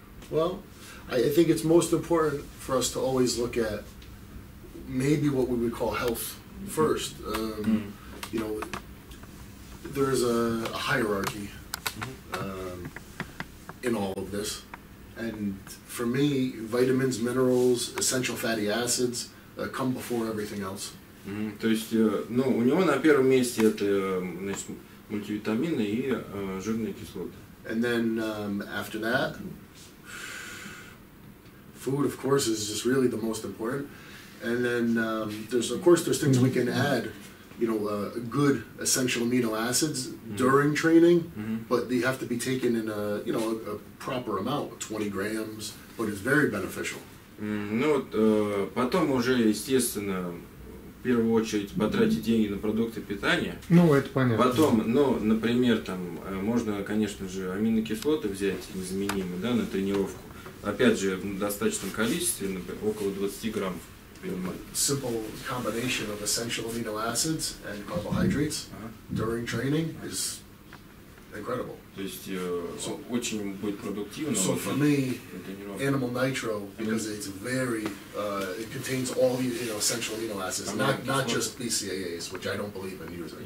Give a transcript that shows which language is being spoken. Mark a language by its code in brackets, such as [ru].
[en] Well, I think it's most important for us to always look at maybe what we would call health first. You know, there's a hierarchy in all of this, and for me, vitamins, minerals, essential fatty acids come before everything else. [ru] То есть, ну, у него на первом месте это, значит, мультивитамины и жирные кислоты. [en] And then after that, food, of course, is just really the most important. And then there's things we can add, you know, good essential amino acids during training, but they have to be taken in a proper amount, 20 grams, but it's very beneficial. [ru] Ну вот, потом уже, естественно, в первую очередь потратить деньги на продукты питания. Ну, это понятно. Потом, ну, например, там, можно, конечно же, аминокислоты взять незаменимые, да, на тренировку. Опять же, в достаточном количестве, например, около 20 граммов. [en] Simple combination of essential amino acids and carbohydrates during training is incredible. [ru] То есть очень будет продуктивно. [en] So for me, animal nitro, because it's very, it contains all the essential amino acids, not just BCAAs, which I don't believe in using.